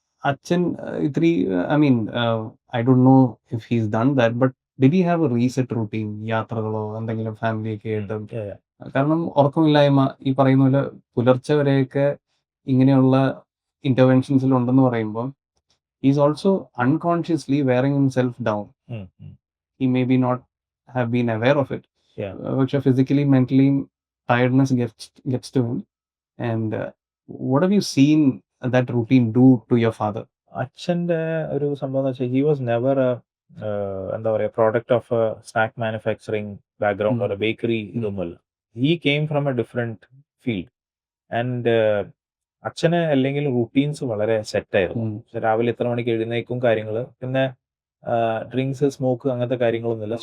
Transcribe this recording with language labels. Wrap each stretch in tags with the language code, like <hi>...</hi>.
<ml>അച്ഛൻ ഇത്തിരി,</ml> <en>I mean, I don't know if he's done that, but did he have a reset routine?</en> <ml>യാത്രകളോ എന്തെങ്കിലും ഫാമിലിയൊക്കെ ആയിട്ട്? കാരണം ഉറക്കമില്ലായ്മ ഈ പറയുന്ന പോലെ പുലർച്ചെ വരെയൊക്കെ ഇങ്ങനെയുള്ള ഇന്റർവെൻഷൻസിൽ ഉണ്ടെന്ന് പറയുമ്പോൾ</ml> <en>Is also unconsciously wearing himself down. He may be not have been aware of it, പക്ഷെ physically mentally tiredness gets to him. And what have you seen that routine do to your father?</en> <ml>അച്ഛന്റെ ഒരു സംഭവം എന്ന് വെച്ചാൽ</ml> <en>he was never</en> <ml>എന്താ പറയാ</ml> <en>product of snack manufacturing background</en> <ml>ഒരു bakery ഇതൊന്നുമല്ല.</ml> <en>He came from a different field.</en> <ml>And അച്ഛന് അല്ലെങ്കിൽ റൂട്ടീൻസ് വളരെ സെറ്റ് ആയിരുന്നു. രാവിലെ ഇത്ര മണിക്ക് എഴുന്നേക്കും കാര്യങ്ങൾ, പിന്നെ ഡ്രിങ്ക്സ്, സ്മോക്ക്, അങ്ങനത്തെ കാര്യങ്ങളൊന്നുമില്ല.</ml>